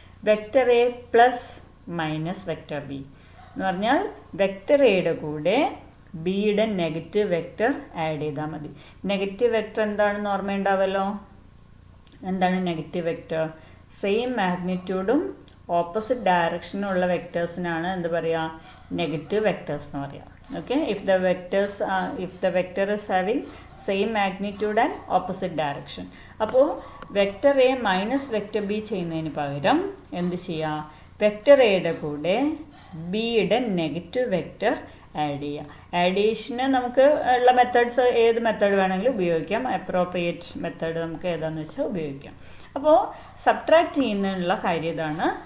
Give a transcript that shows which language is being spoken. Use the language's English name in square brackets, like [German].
[Malayalam] Vector A plus minus vector B എന്ന് പറഞ്ഞാൽ vector എയുടെ കൂടെ ബിയുടെ നെഗറ്റീവ് വെക്ടർ ആഡ് ചെയ്താൽ മതി. നെഗറ്റീവ് വെക്ടർ എന്താണെന്ന് ഓർമ്മയുണ്ടാവല്ലോ. എന്താണ് നെഗറ്റീവ് വെക്ടർ? സെയിം മാഗ്നിറ്റ്യൂഡും ഓപ്പോസിറ്റ് ഡയറക്ഷനുള്ള വെക്ടേഴ്സിനാണ് എന്ത് പറയുക? നെഗറ്റീവ് വെക്ടേഴ്സ് എന്ന് പറയാം. [English] Okay, if the vector is having same magnitude and opposite direction. [Malayalam] അപ്പോൾ vector A minus vector B ചെയ്യുന്നതിന് പകരം എന്ത് ചെയ്യുക? വെക്ടർ എയുടെ കൂടെ ബിയുടെ നെഗറ്റീവ് വെക്ടർ ആഡ് ചെയ്യുക. ആഡീഷന് നമുക്ക് ഉള്ള മെത്തേഡ്സ് ഏത് മെത്തേഡ് വേണമെങ്കിലും ഉപയോഗിക്കാം. അപ്രോപ്രിയേറ്റ് മെത്തേഡ് നമുക്ക് ഏതാണെന്ന് വെച്ചാൽ ഉപയോഗിക്കാം. അപ്പോൾ സബ്ട്രാക്ട് ചെയ്യുന്നതിനുള്ള കാര്യം ഇതാണ്.